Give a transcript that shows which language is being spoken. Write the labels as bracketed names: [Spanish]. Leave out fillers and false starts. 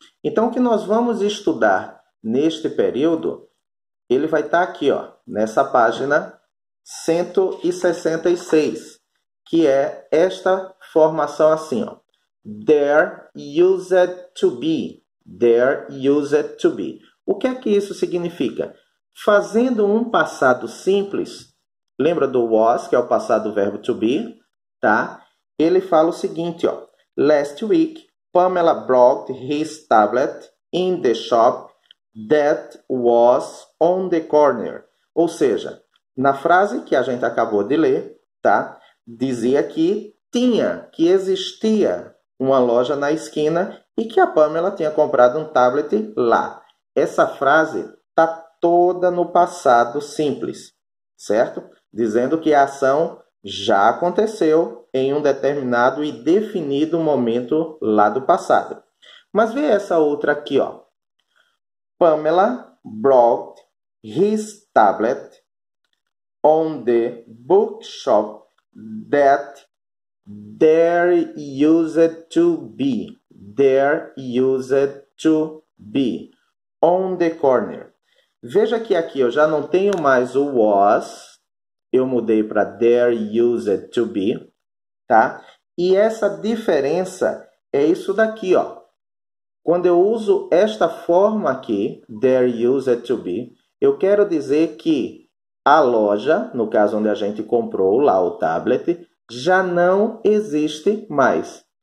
[Portuguese] Então, o que nós vamos estudar neste período, ele vai estar aqui, ó, nessa página 166, que é esta formação assim, ó. [English] There used to be. There used to be. [Portuguese] O que é que isso significa? Fazendo um passado simples, lembra do was, que é o passado do verbo to be, tá? Ele fala o seguinte, ó. [English] Last week, Pamela brought his tablet in the shop that was on the corner. [Portuguese] Ou seja, na frase que a gente acabou de ler, tá? Dizia que existia uma loja na esquina e que a Pamela tinha comprado um tablet lá. Essa frase está toda no passado simples, certo? Dizendo que a ação já aconteceu em um determinado e definido momento lá do passado. Mas vê essa outra aqui, ó. [English] Pamela brought his tablet on the bookshop that there used to be. There used to be. On the corner. [Portuguese] Veja que aqui eu já não tenho mais o was, eu mudei para [English] there used to be, [Portuguese] tá? E essa diferença é isso daqui, ó. Quando eu uso esta forma aqui, [English] there used to be, [Portuguese] eu quero dizer que a loja, no caso onde a gente comprou lá o tablet, já não existe mais.